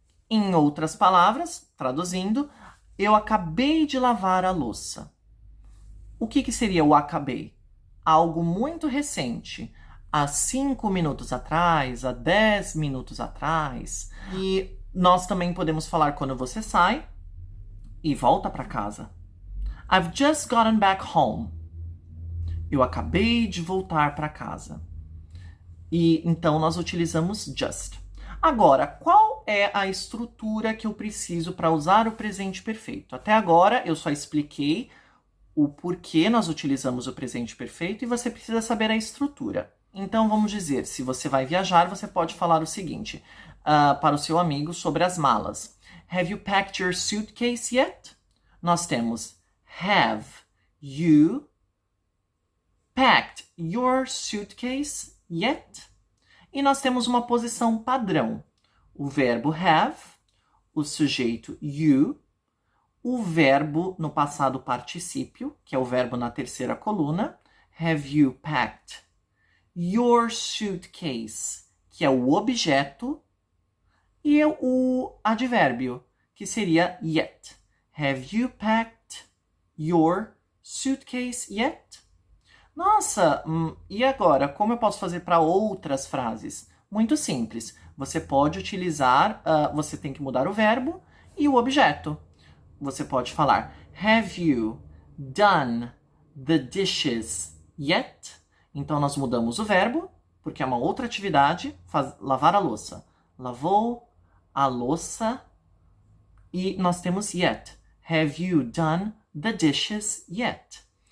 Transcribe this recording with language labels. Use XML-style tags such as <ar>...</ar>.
<pt>Em outras palavras, traduzindo, eu acabei de lavar a louça. O que seria o acabei? Algo muito recente, há 5 minutos atrás, há 10 minutos atrás. E nós também podemos falar quando você sai e volta para casa.</pt> <en>I've just gotten back home.</en> <pt>Eu acabei de voltar para casa. E então nós utilizamos just. Agora, qual é a estrutura que eu preciso para usar o presente perfeito? Até agora eu só expliquei o porquê nós utilizamos o presente perfeito e você precisa saber a estrutura. Então vamos dizer, se você vai viajar, você pode falar o seguinte para o seu amigo sobre as malas.</pt> <en>Have you packed your suitcase yet? Nós temos have you packed your suitcase yet?</en> <pt>E nós temos uma posição padrão. O verbo have, o sujeito you, o verbo no passado particípio, que é o verbo na terceira coluna. Have you packed your suitcase, que é o objeto, e o advérbio, que seria yet.</pt> <en>Have you packed your suitcase yet?</en> <pt>Nossa, e agora? Como eu posso fazer para outras frases? Muito simples. Você pode utilizar, você tem que mudar o verbo e o objeto.</pt> <en>Você pode falar, have you done the dishes yet?</en> <pt>Então, nós mudamos o verbo, porque é uma outra atividade, lavar a louça. Lavou a louça e nós temos yet.</pt> <en>Have you done the dishes yet?</en>